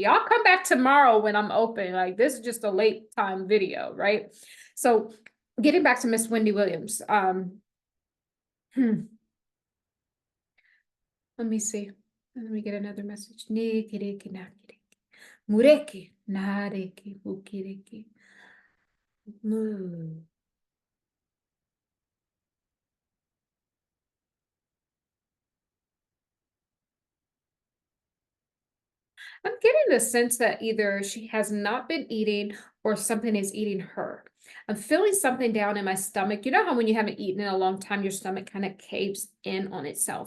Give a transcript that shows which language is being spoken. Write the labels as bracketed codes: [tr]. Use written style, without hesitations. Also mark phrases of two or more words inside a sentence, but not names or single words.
[en] Y'all come back tomorrow when I'm open. Like, this is just a late time video, right? So getting back to Miss Wendy Williams. Let me see. Let me get another message. Mureke, nareke, mukireke. Mu. I'm getting the sense that either she has not been eating or something is eating her. I'm feeling something down in my stomach. You know how when you haven't eaten in a long time, your stomach kind of caves in on itself.